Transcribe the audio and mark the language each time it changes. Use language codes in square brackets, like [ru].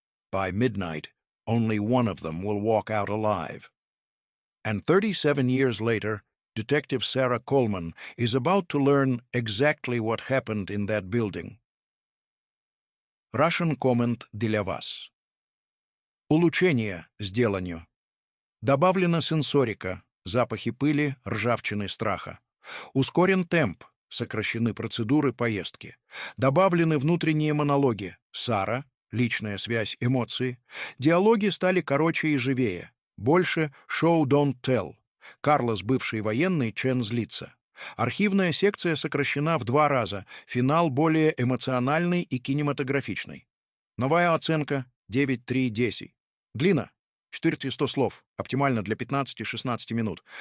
[en] By midnight, only one of them will walk out alive. And 37 years later, Detective Sarah Coleman is about to learn exactly what happened in that building. Russian comment [ru] для вас. Улучшение сделано. Добавлена сенсорика, запахи пыли, ржавчины, страха. Ускорен темп, сокращены процедуры поездки. Добавлены внутренние монологи. Сара, личная связь, эмоции. Диалоги стали короче и живее. Больше [en] show don't tell. [ru] Карлос, бывший военный, Чен злится. Архивная секция сокращена в 2 раза, финал более эмоциональный и кинематографичный. Новая оценка 9.3/10. Длина 400 слов, оптимально для 15-16 минут.